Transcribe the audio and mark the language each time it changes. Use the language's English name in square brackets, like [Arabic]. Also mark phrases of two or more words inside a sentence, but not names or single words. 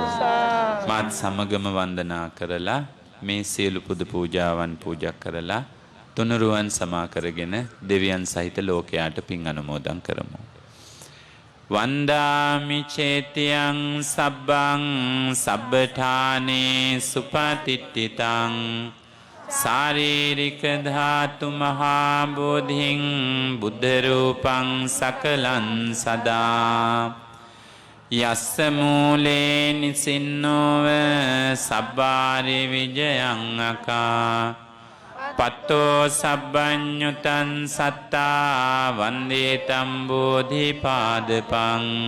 [Sinhala] මාත් සමගම වන්දනා කරලා මේ සියලු පුද පූජාවන් පූජා කරලා තුනුරුවන් සමා කරගෙන දෙවියන් සහිත ලෝකයාට පින් අනුමෝදන් කරමු. [Pali] වන්දාමි චේතියං සබ්බං සබ්බඨානේ සුපතිට්ඨිතං ශාරීරික ධාතු මහා බෝධිං බුද්ධ රූපං සකලං සදා යස්ස මූලේ නිසින්නෝව සබ්බාරි විජයං අකා පත්තෝ සබ්බඤ්ඤුතං සත්තා වන්දේතම් බෝධිපාදපං